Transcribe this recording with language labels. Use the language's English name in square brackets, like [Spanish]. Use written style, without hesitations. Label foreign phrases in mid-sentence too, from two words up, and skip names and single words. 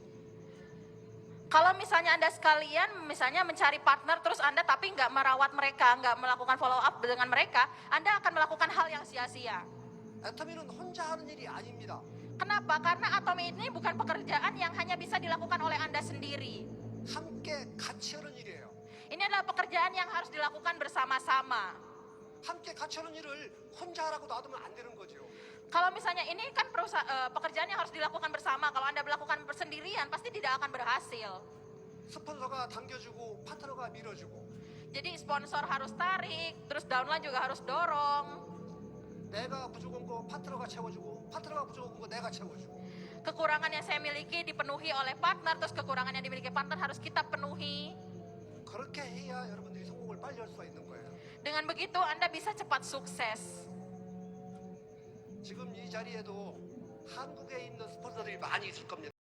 [Indonesian] Kalau misalnya Anda sekalian misalnya mencari partner terus Anda tapi nggak merawat mereka, nggak melakukan [English] follow up [Indonesian] dengan mereka, Anda akan melakukan hal yang sia-sia. [Korean] 애터미는 혼자 하는 일이 아닙니다. [Indonesian] Kenapa? Karena Atomi ini bukan pekerjaan yang hanya bisa dilakukan oleh Anda sendiri. [Korean] 함께 같이 하는 일이에요. [Indonesian] Ini adalah pekerjaan yang harus dilakukan bersama-sama. [Korean] 함께 같이 하는 일을 혼자 하라고 놔두면 안 되는 거죠. [Indonesian] Kalau misalnya ini kan pekerjaan yang harus dilakukan bersama, kalau Anda melakukan sendirian pasti tidak akan berhasil. [Korean] 스폰서가 당겨주고 파트너가 밀어주고. [Indonesian] Jadi sponsor harus tarik, terus downline juga harus dorong. [Korean] 내가 부족한 거 파트너가 채워주고, 파트너가 부족한 거 내가 채워주고. [Indonesian] Kekurangan yang saya miliki dipenuhi oleh partner, terus kekurangan yang dimiliki partner harus kita penuhi. [Korean] 그렇게 해야 여러분들이 성공을 빨리 할 수가 있는 거예요. [Indonesian] Dengan begitu Anda bisa cepat sukses. [Korean] 지금 이 자리에도 한국에 있는 스폰서들이 많이 있을 겁니다.